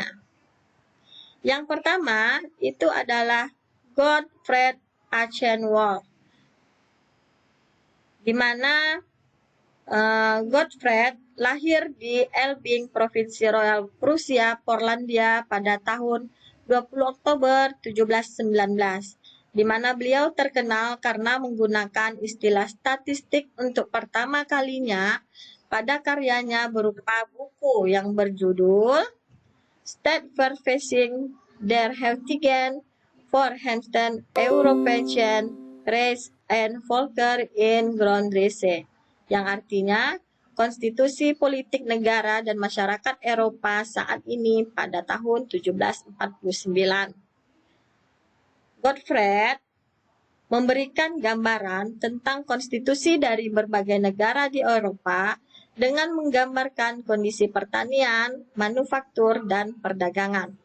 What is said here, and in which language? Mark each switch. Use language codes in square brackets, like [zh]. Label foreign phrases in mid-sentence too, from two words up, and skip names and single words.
[id] Yang pertama itu adalah Gottfried Achenwald, di mana Gottfried lahir di Elbing, Provinsi Royal Prusia, Porlandia pada tahun 20 Oktober 1719, di mana beliau terkenal karena menggunakan istilah statistik untuk pertama kalinya pada karyanya berupa buku yang berjudul Stadtverfassung der heutigen Vereinigten Europäischen Rechts- und Völker in Grundrisse, yang artinya Konstitusi Politik Negara dan Masyarakat Eropa saat ini pada tahun 1749. Gottfried memberikan gambaran tentang konstitusi dari berbagai negara di Eropa dengan menggambarkan kondisi pertanian, manufaktur, dan perdagangan.